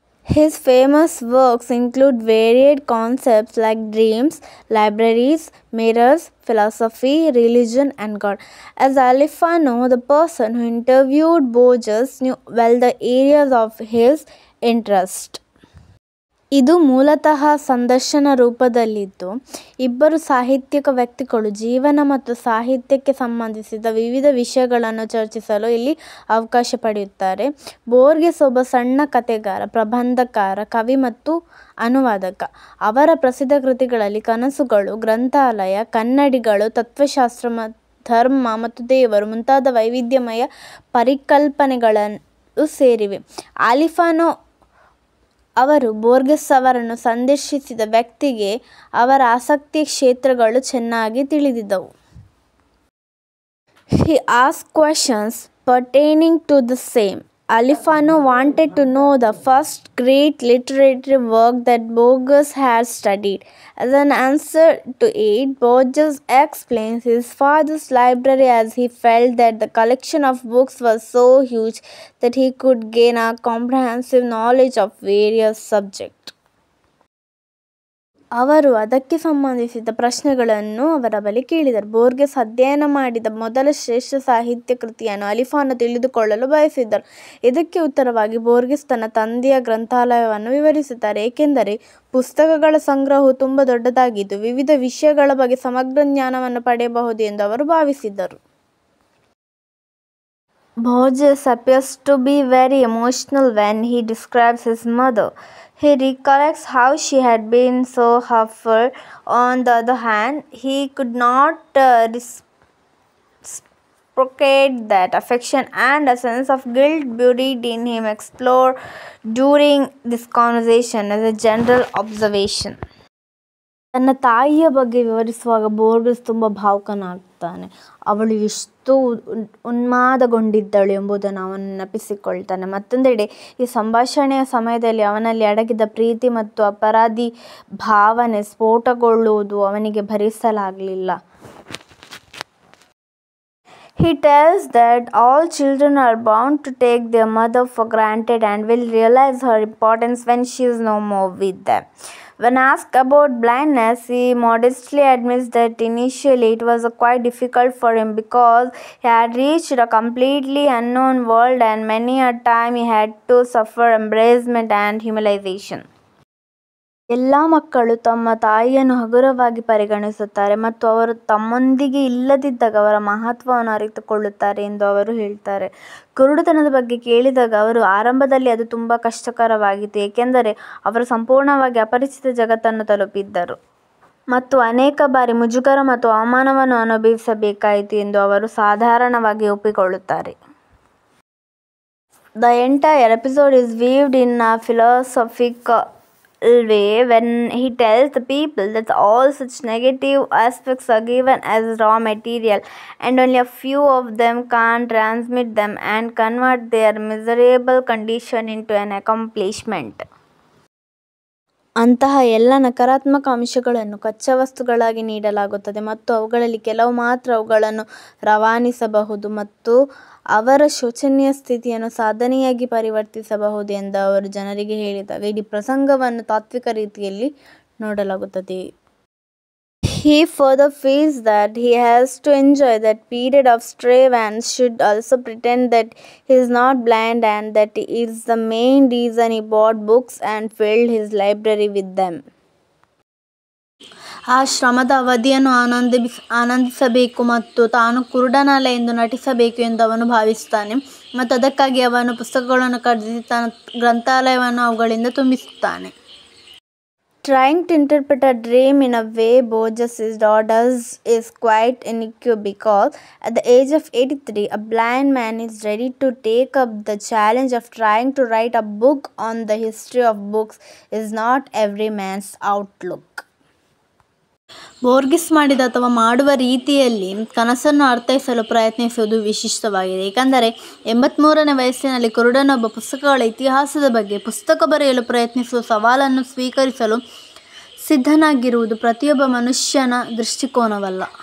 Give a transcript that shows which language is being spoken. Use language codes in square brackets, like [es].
[en] His famous works include varied concepts like dreams, libraries, mirrors, philosophy, religion, and God. As Alifano, the person who interviewed Borges, knew well the areas of his interest. [kn] ಇದು ಮೂಲತಃ ಸಂದರ್ಶನ ರೂಪದಲ್ಲಿದ್ದು ಇಬ್ಬರು ಸಾಹಿತ್ಯಿಕ ವ್ಯಕ್ತಿಗಳು ಜೀವನ ಮತ್ತು ಸಾಹಿತ್ಯಕ್ಕೆ ಸಂಬಂಧಿಸಿದ ವಿವಿಧ ವಿಷಯಗಳನ್ನು ಚರ್ಚಿಸಲು ಇಲ್ಲಿ ಅವಕಾಶ ಪಡೆಯುತ್ತಾರೆ. ಬೋರ್ಗೆಸ್ ಒಬ್ಬ ಸಣ್ಣ ಕಥೆಗಾರ, ಪ್ರಬಂಧಕಾರ, ಕವಿ ಮತ್ತು ಅನುವಾದಕ. ಅವರ ಪ್ರಸಿದ್ಧ ಕೃತಿಗಳಲ್ಲಿ ಕನಸುಗಳು, ಗ್ರಂಥಾಲಯ, ಕನ್ನಡಿಗಳು, ತತ್ವಶಾಸ್ತ್ರ, ಧರ್ಮ ಮತ್ತು ದೇವರು ಮುಂತಾದ ವೈವಿಧ್ಯಮಯ ಪರಿಕಲ್ಪನೆಗಳು ಸೇರಿವೆ. ಆಲಿಫಾನೋ ಅವರು ಬೋರ್ಗೆಸ್ ಅವರನ್ನು ಸಂದರ್ಶಿಸಿದ ವ್ಯಕ್ತಿಗೆ ಅವರ ಆಸಕ್ತಿಯ ಕ್ಷೇತ್ರಗಳು ಚೆನ್ನಾಗಿ ತಿಳಿದಿದ್ದವು. [en] He asked questions pertaining to the same. Alifano wanted to know the first great literary work that Borges had studied. As an answer to it, Borges explains his father's library as he felt that the collection of books was so huge that he could gain a comprehensive knowledge of various subjects. [kn] ಅವರು ಅದಕ್ಕೆ ಸಂಬಂಧಿಸಿದ ಪ್ರಶ್ನೆಗಳನ್ನು ಅವರ ಬಳಿ ಕೇಳಿದರು. ಬೋರ್ಗೆಸ್ ಅಧ್ಯಯನ ಮಾಡಿದ ಮೊದಲ ಶ್ರೇಷ್ಠ ಸಾಹಿತ್ಯ ಕೃತಿಯನ್ನು ಅಲಿಫಾನೋ ತಿಳಿದುಕೊಳ್ಳಲು ಬಯಸಿದ್ದರು. ಇದಕ್ಕೆ ಉತ್ತರವಾಗಿ ಬೋರ್ಗೆಸ್ ತನ್ನ ತಂದೆಯ ಗ್ರಂಥಾಲಯವನ್ನು ವಿವರಿಸುತ್ತಾರೆ, ಏಕೆಂದರೆ ಪುಸ್ತಕಗಳ ಸಂಗ್ರಹವು ತುಂಬ ದೊಡ್ಡದಾಗಿದ್ದು ವಿವಿಧ ವಿಷಯಗಳ ಬಗ್ಗೆ ಸಮಗ್ರ ಜ್ಞಾನವನ್ನು ಪಡೆಯಬಹುದು ಎಂದು ಅವರು ಭಾವಿಸಿದ್ದರು. [en] Borges appears to be very emotional when he describes his mother. He recollects how she had been so helpful. On the other hand, he could not reciprocate that affection, and a sense of guilt buried in him explored during this conversation as a general observation. [kn] ತನ್ನ ತಾಯಿಯ ಬಗ್ಗೆ ವಿವರಿಸುವಾಗ ಬೋರ್ಗೆಸ್ ತುಂಬ ಭಾವುಕನಾಗ್ತಾನೆ. ಅವಳು ಎಷ್ಟು ಉನ್ಮಾದಗೊಂಡಿದ್ದಳು ಎಂಬುದನ್ನು ಅವನು ನೆನಪಿಸಿಕೊಳ್ತಾನೆ. ಮತ್ತೊಂದೆಡೆ ಈ ಸಂಭಾಷಣೆಯ ಸಮಯದಲ್ಲಿ ಅವನಲ್ಲಿ ಅಡಗಿದ ಪ್ರೀತಿ ಮತ್ತು ಅಪರಾಧಿ ಭಾವನೆ ಸ್ಫೋಟಗೊಳ್ಳುವುದು ಅವನಿಗೆ ಭರಿಸಲಾಗಲಿಲ್ಲ. [en] He tells that all children are bound to take their mother for granted and will realize her importance when she is no more with them. When asked about blindness, he modestly admits that initially it was quite difficult for him because he had reached a completely unknown world and many a time he had to suffer embarrassment and humiliation. [kn] ಎಲ್ಲ ಮಕ್ಕಳು ತಮ್ಮ ತಾಯಿಯನ್ನು ಹಗುರವಾಗಿ ಪರಿಗಣಿಸುತ್ತಾರೆ ಮತ್ತು ಅವರು ತಮ್ಮೊಂದಿಗೆ ಇಲ್ಲದಿದ್ದಾಗ ಅವರ ಮಹತ್ವವನ್ನು ಅರಿತುಕೊಳ್ಳುತ್ತಾರೆ ಎಂದು ಅವರು ಹೇಳ್ತಾರೆ. ಕುರುಡುತನದ ಬಗ್ಗೆ ಕೇಳಿದಾಗ ಅವರು ಆರಂಭದಲ್ಲಿ ಅದು ತುಂಬ ಕಷ್ಟಕರವಾಗಿತ್ತು, ಏಕೆಂದರೆ ಅವರು ಸಂಪೂರ್ಣವಾಗಿ ಅಪರಿಚಿತ ಜಗತ್ತನ್ನು ತಲುಪಿದ್ದರು ಮತ್ತು ಅನೇಕ ಬಾರಿ ಮುಜುಗರ ಮತ್ತು ಅವಮಾನವನ್ನು ಅನುಭವಿಸಬೇಕಾಯಿತು ಎಂದು ಅವರು ಸಾಧಾರಣವಾಗಿ ಒಪ್ಪಿಕೊಳ್ಳುತ್ತಾರೆ. [en] The entire episode is weaved in a philosophical way when he tells the people that all such negative aspects are given as raw material and only a few of them can transmit them and convert their miserable condition into an accomplishment. [kn] ಅಂತಹ ಎಲ್ಲ ನಕಾರಾತ್ಮಕ ಅಂಶಗಳನ್ನು ಕಚ್ಚಾ ವಸ್ತುಗಳಾಗಿ ನೀಡಲಾಗುತ್ತದೆ ಮತ್ತು ಅವುಗಳಲ್ಲಿ ಕೆಲವು ಮಾತ್ರ ಅವುಗಳನ್ನು ರವಾನಿಸಬಹುದು ಮತ್ತು ಅವರ ಶೋಚನೀಯ ಸ್ಥಿತಿಯನ್ನು ಸಾಧನೆಯಾಗಿ ಪರಿವರ್ತಿಸಬಹುದು ಎಂದು ಅವರು ಜನರಿಗೆ ಹೇಳಿದಾಗ ಇಡೀ ಪ್ರಸಂಗವನ್ನು ತಾತ್ವಿಕ ರೀತಿಯಲ್ಲಿ ನೋಡಲಾಗುತ್ತದೆ. [en] He further feels that he has to enjoy that period of strife and should also pretend that he is not blind and that is the main reason he bought books and filled his library with them. [kn] ಆ ಶ್ರಮದ ಅವಧಿಯನ್ನು ಆನಂದಿಸಬೇಕು ಮತ್ತು ತಾನು ಕುರುಡನಲ್ಲ ಎಂದು ನಟಿಸಬೇಕು ಎಂದು ಅವನು ಭಾವಿಸುತ್ತಾನೆ ಮತ್ತು ಅದಕ್ಕಾಗಿ ಅವನು ಪುಸ್ತಕಗಳನ್ನು ಖರೀದಿಸಿ ತನ್ನ ಗ್ರಂಥಾಲಯವನ್ನು ಅವುಗಳಿಂದ ತುಂಬಿಸುತ್ತಾನೆ. [en] Trying to interpret a dream in a way Borges does is quite unique because at the age of 83, a blind man is ready to take up the challenge of trying to write a book on the history of books is not every man's outlook. [kn] ಬೋರ್ಗೆಸ್ ಮಾಡಿದ ಅಥವಾ ಮಾಡುವ ರೀತಿಯಲ್ಲಿ ಕನಸನ್ನು ಅರ್ಥೈಸಲು ಪ್ರಯತ್ನಿಸುವುದು ವಿಶಿಷ್ಟವಾಗಿದೆ. ಏಕೆಂದರೆ 83ನೇ ವಯಸ್ಸಿನಲ್ಲಿ ಕುರುಡನೊಬ್ಬ ಪುಸ್ತಕಗಳ ಇತಿಹಾಸದ ಬಗ್ಗೆ ಪುಸ್ತಕ ಬರೆಯಲು ಪ್ರಯತ್ನಿಸುವ ಸವಾಲನ್ನು ಸ್ವೀಕರಿಸಲು ಸಿದ್ಧನಾಗಿರುವುದು ಪ್ರತಿಯೊಬ್ಬ ಮನುಷ್ಯನ ದೃಷ್ಟಿಕೋನವಲ್ಲ.